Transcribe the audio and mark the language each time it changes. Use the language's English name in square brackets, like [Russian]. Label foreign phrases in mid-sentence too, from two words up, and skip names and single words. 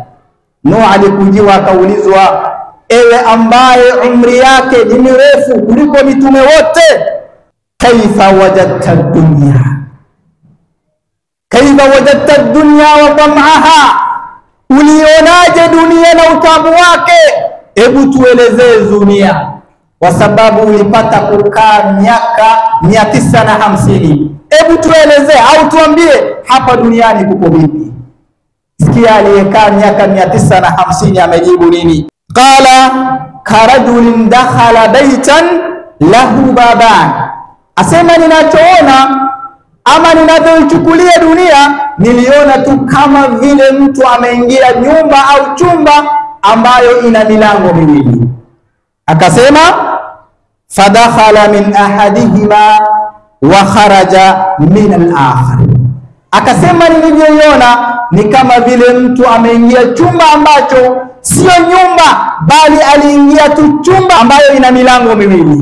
[Swahili] Nuh alikujiwa akaulizwa ewe ambaye umri yake ni mrefu kuliko mitume wote, [Arabic] كيف وجدت الدنيا، كيف وجدت الدنيا وطعمها, [Swahili] ulionaje dunia na utamu wake? Hebu tuelezee dunia, kwa sababu ulipata kukaa miaka 950. Hebu tuelezee au tuambie hapa duniani kuko vipi? Sikia aliyekaa miaka 950 amejibu nini? [Arabic] قال كرجل دخل بيتا له بابان, [Swahili] asema ninachoona ama ninavyoichukulia dunia, niliona tu kama vile mtu ameingia nyumba au chumba ambayo ina milango miwili. Akasema [Arabic] فدخل من أحدهما وخرج من الآخر, [Swahili] akasema nilivyoiona ni kama vile mtu ameingia chumba ambacho sio nyumba, bali aliingia tu chumba ambayo ina milango miwili.